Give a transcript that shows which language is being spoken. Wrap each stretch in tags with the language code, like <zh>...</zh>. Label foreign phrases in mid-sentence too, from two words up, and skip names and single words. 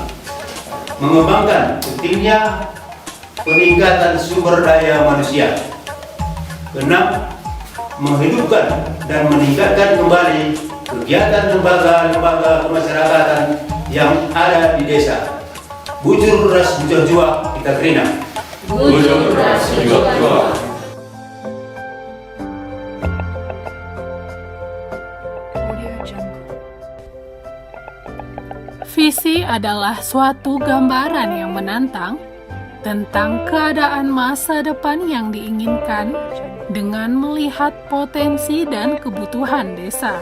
<id>Mengembangkan pentingnya peningkatan sumber daya manusia. 6. Menghidupkan dan meningkatkan kembali kegiatan lembaga-lembaga kemasyarakatan yang ada di desa.</id> <btx>Bujur ras bujur jua kita kerina. Bujur ras bujur jua.</btx> <id>Visi adalah suatu gambaran yang menantang tentang keadaan masa depan yang diinginkan dengan melihat potensi dan kebutuhan desa.</id>